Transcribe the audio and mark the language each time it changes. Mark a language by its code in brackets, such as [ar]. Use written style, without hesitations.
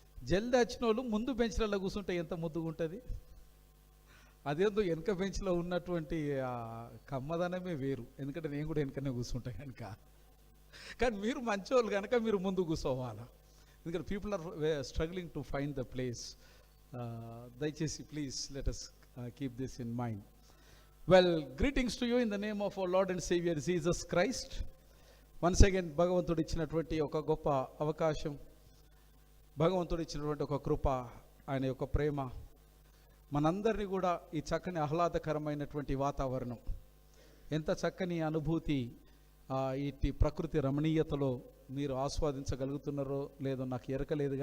[te] జల్దీ వచ్చిన వాళ్ళు ముందు బెంచ్లలో కూర్చుంటే ఎంత ముద్దుగా ఉంటుంది. అదేందో వెనక బెంచ్లో ఉన్నటువంటి కమ్మదనమే వేరు. ఎందుకంటే నేను కూడా వెనకనే కూర్చుంటాను కనుక. కానీ మీరు మంచోళ్ళు కనుక మీరు ముందు కూర్చోవాలా. [en] ఎందుకంటే people are struggling to find the place. [te] దయచేసి [en] Please let us keep this in mind. Well, greetings to you in the name of our Lord and Savior Jesus Christ. Once again, [te] భగవంతుడు ఇచ్చినటువంటి ఒక గొప్ప అవకాశం, భగవంతుడు ఇచ్చినటువంటి ఒక కృప, ఆయన యొక్క ప్రేమ మనందరినీ కూడా ఈ చక్కని ఆహ్లాదకరమైనటువంటి వాతావరణం, ఎంత చక్కని అనుభూతి, ఇటు ప్రకృతి రమణీయతలో మీరు ఆస్వాదించగలుగుతున్నారో లేదో నాకు ఎరకలేదు.